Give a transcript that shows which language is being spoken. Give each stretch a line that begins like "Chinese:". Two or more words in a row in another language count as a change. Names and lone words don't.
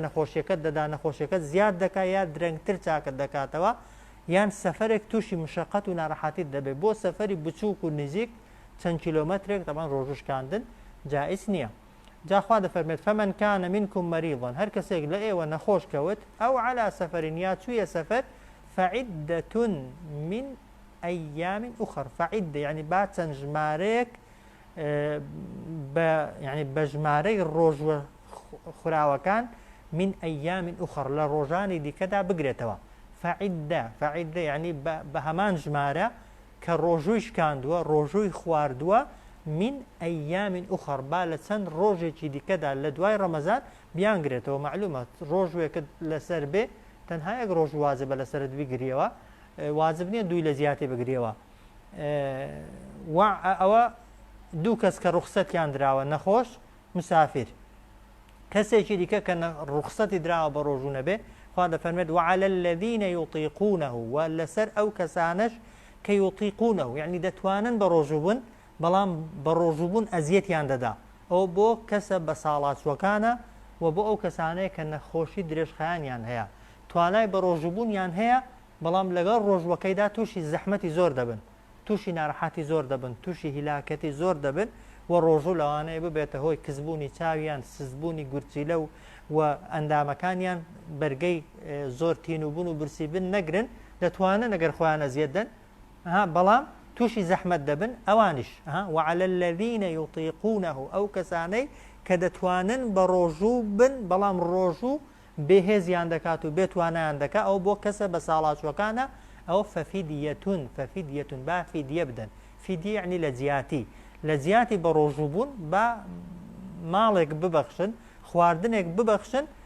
Central Kurdish: نەخۆشیەکەت دەدا نەخۆشیەکەت زیاد دەکات یا درەنگتر چاکت دەکاتەوە یان سەفەرێک تووشی مشقەت و ناڕەحەتیت دەبێت بۆ سەفەری بچووک و نزیک چەند کیلۆمەترێک دەبان ڕۆژوشکاندن جائز نییە جاخوا دەفەرمێت
Arabic: فەمەن کانە منکم مەریضەن
Central Kurdish: هەر کەسێک لە ئێوە نەخۆش کەوت ئەو
Arabic: عەلا سەفەرین
Central Kurdish: یا چوویە سەفەر
Arabic: فعدة من أيام أخر فعدة يعني
Central Kurdish: بعد چەند ژمارەیەک يعني بەژمارەی ڕۆژ خوراوەکان
Arabic: من أيام أخر
Central Kurdish: لە ڕۆژانی دیکەدا بگرێتەوە فعدة يعني بە هەمان ژمارە کە ڕۆژووی شکاندووە ڕۆژووی خواردووە
Arabic: من أيام أخر
Central Kurdish: با لە چەند ڕۆژێکی دیکەدا لە دوای ڕەمەزان بیانگرێتەوە معلومە ڕۆژوێکت لەسەر بێ تەنها یەک ڕۆژ واجبە لەسەرت بیگریەوە واجب نییە دووی لە زیاتی بگریەوە ئەوە دوو کەس کە ڕوخسەتیان دراوە نەخۆش مسافر کەسێکی دیکە کە ڕوخسەتی دراوە بە ڕۆژوو نەبێ خوا دەفەرمێت
Arabic: وعلى الذين يطيقونه
Central Kurdish: و لەسەر ئەو کەسانش کە يطيقونه یعنی دەتوانن بە ڕۆژوو بن بەڵام بە ڕۆژوو بوون ئەزیەتیان دەدا ئەو بۆ کەسە بە ساڵاتچوەکانە و بۆ ئەو کەسانەیە کە نەخۆشی درێژخایانیان هەیە توانای بە ڕۆژوبوونیان هەیە بەڵام لەگەڵ ڕۆژوەکەیدا تووشی زەحمەتی زۆر دەبن تووشی ناڕەحەتی زۆر دەبن تووشی هیلاکەتی زۆر دەبن و ڕۆژوو لەوانەیە ببێتە هۆی کزبوونی چاویان سزبوونی گورچیلە و ئەندامەکانیان بەرگەی زۆر تینوبوون و برسی بن نەگرن دەتوانن ئەگەر خۆیان ئەزیەت دەن بەڵام تووشی زەحمەت دەبن ئەوانیش
Arabic: وعلى الذين يطيقونه
Central Kurdish: ئەو کەسانەی کە دەتوانن بە ڕۆژوو بن بەڵام ڕۆژوو بێهێزیان دەکات و بێتوانیان دەکات ئەو بۆ کەسە بە ساڵاتچوەکانە ئەو فەفیدیەتون با فیدیە بدەن فیدیە یعنی لە جیاتی بە ڕۆژوو بوون با ماڵێک ببەخشن خواردنێک ببەخشن